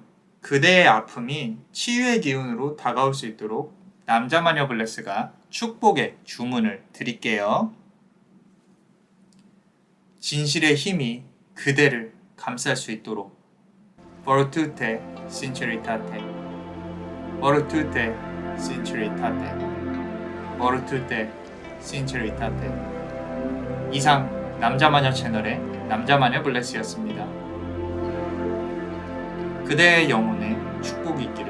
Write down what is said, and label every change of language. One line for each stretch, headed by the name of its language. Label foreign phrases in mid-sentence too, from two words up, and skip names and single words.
Korean: 그대의 아픔이 치유의 기운으로 다가올 수 있도록 남자 마녀 블레스가 축복의 주문을 드릴게요. 진실의 힘이 그대를 감쌀 수 있도록
Latin: Fortute Sinceritate. Mortute sinceritate. Mortute sinceritate.
Korean: 이상 남자마녀 채널의 남자마녀 블레스였습니다. 그대의 영혼에 축복이 있기를.